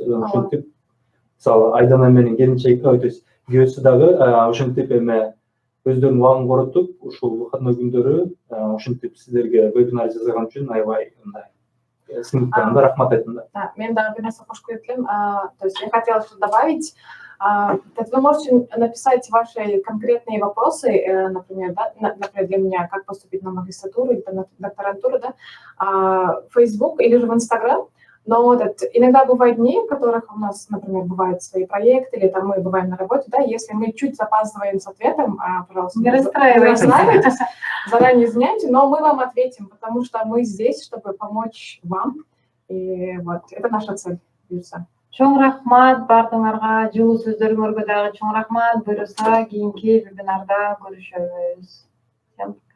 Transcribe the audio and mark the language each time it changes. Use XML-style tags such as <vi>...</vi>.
<ky>Ошентип, мисалы Айдана менен келинчеги, то есть күйөөсү дагы ошентип өздөрүнүн убагын коротуп, ушул выходной күндөрү ушинтип сиздерге вебинар жасаган үчүн аябай мындай сыймыктанам да, рахмат айтам да. Да, мен дагы бир нерсе кошуп кетем.</ky> <ru>То есть я хотела что-то добавить. Вы можете написать ваши конкретные вопросы, например, да, например, для меня, как поступить на магистратуру или на докторантуру, да, в Facebook или же в Instagram. Но иногда бывают дни, в которых у нас, например, бывают свои проекты, или там мы бываем на работе, да, если мы чуть запаздываем с ответом, пожалуйста, не расстраивайтесь. заранее извиняемся, но мы вам ответим, потому что мы здесь, чтобы помочь вам. И вот, это наша цель, бұйырса.</ru> <ky>Чоң рахмат бардыңарға, жылы сөздеріңерге дагы чоң рахмат. Буюрса кийинки вебинарда көрүшөбүз.</ky>